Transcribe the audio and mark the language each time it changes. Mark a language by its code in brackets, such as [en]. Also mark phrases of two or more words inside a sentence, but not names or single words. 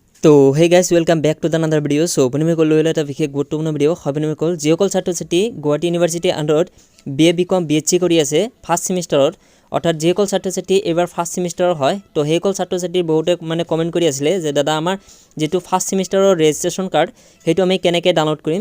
[en] तो hey guys welcome back to the another video. सो अपनी में लो [as] এটা বিশেষ গুৰুত্বপূৰ্ণ ভিডিও হবনি কল যিসকল ছাত্ৰ ছাত্ৰী গুৱাহাটী ইউনিভাৰ্চিটি আন্ডাৰত বিএ বিকম বিএসসি কৰি আছে [en] first semester [as] অৰ্থাৎ যিসকল ছাত্ৰ ছাত্ৰী এবাৰ [en] first semester [as] হয় তো সেইসকল ছাত্ৰ ছাত্ৰী বহুতে মানে কমেন্ট কৰি আছিল যে দাদা আমাৰ যেটো ফাৰ্স্ট সেমিষ্টাৰৰ [en] registration card [as] হেতু আমি কেনেকৈ ডাউনলোড কৰিম।